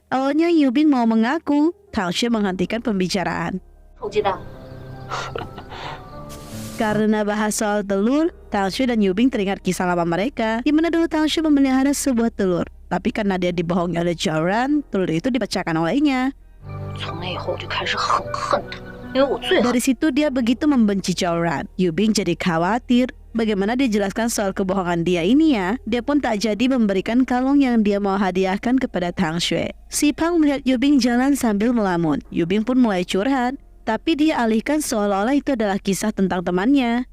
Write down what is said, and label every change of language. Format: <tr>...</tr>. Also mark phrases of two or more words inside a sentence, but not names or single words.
<id>Awalnya Yubing mau mengaku, Tang Xue menghentikan pembicaraan.</id> <zh>臭鸡蛋，</zh> <id>Karena bahas soal telur, Tang Xue dan Yubing teringat kisah lama mereka, di mana dulu Tang Xue memelihara sebuah telur. Tapi karena dia dibohongi oleh Zhao Ran, telur itu dipecahkan olehnya.</id> <zh>从那以后我就开始很恨他，因为我最恨。</zh> <id>Dari situ dia begitu membenci Zhao Ran. Yubing jadi khawatir. Bagaimana dia jelaskan soal kebohongan dia ini ya? Dia pun tak jadi memberikan kalung yang dia mau hadiahkan kepada Tang Xue. Si Pang melihat Yubing jalan sambil melamun. Yubing pun mulai curhat. Tapi dia alihkan seolah-olah itu adalah kisah tentang temannya.</id>